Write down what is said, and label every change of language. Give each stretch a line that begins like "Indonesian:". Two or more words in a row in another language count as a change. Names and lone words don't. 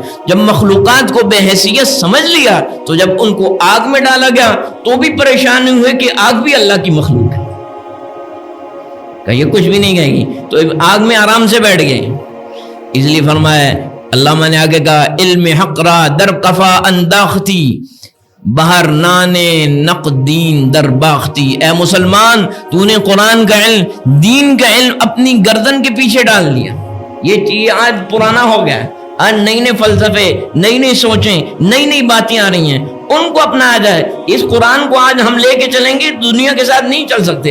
Urdu: جب مخلوقات کو بے حیثیت سمجھ لیا تو جب ان کو آگ میں ڈالا گیا تو بھی پریشانی ہوئے کہ آگ بھی اللہ کی مخلوق ہے, کہ یہ کچھ بھی نہیں کہے گی, تو آگ میں آرام سے بیٹھ گئے. اس لیے فرمایا علامہ نے آگے کہا
Persian: علم حق را در قفا انداختی, بہر نانے نقدین در باختی.
Urdu: اے مسلمان, تو نے قرآن کا علم, دین کا علم اپنی گردن کے پیچھے ڈال دیا. یہ چیز آج پرانا ہو گیا, آج نئی نئی فلسفے, نئی نئی سوچیں, نئی نئی باتیں آ رہی ہیں, ان کو اپنایا جائے. اس قرآن کو آج ہم لے کے چلیں گے, دنیا کے ساتھ نہیں چل سکتے.